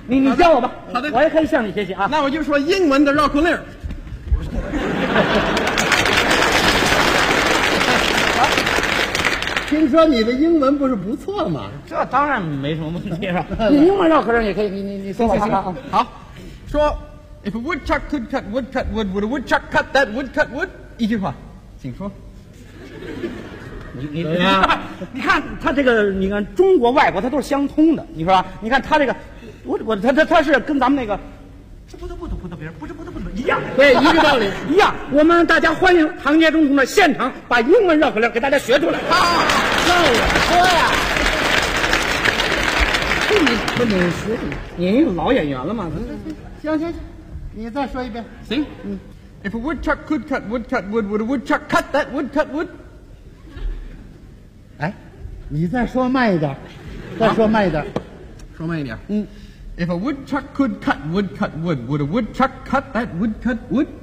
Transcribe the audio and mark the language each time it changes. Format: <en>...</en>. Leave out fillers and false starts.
<zh>你叫我吧。好的，我也可以向你学习啊。那我就说英文的绕口令。听说你的英文不是不错吗？这当然没什么问题了。你英文绕口令也可以，你说吧。好，说</zh> <en>，If a woodchuck could cut wood, cut wood, would a woodchuck cut that wood, cut wood？</en> <zh>一句话，请说。你看他这个，你看中国外国他都是相通的，你说吧？你看他这个，他是跟咱们那个，不得一样，对，一个道理，一样。我们大家欢迎唐杰忠同志现场把英文绕口令给大家学出来。好，那我说呀，你说你是老演员了吗？行，你再说一遍。行，嗯。</zh> <en>If a woodchuck could cut wood, cut wood, would a woodchuck cut that wood, cut wood？</en> <zh>哎，你再说慢一点，再说慢一点，说慢一点。嗯。</zh> <en>If a woodchuck could cut wood, cut wood, would a woodchuck cut that wood, cut wood?</en>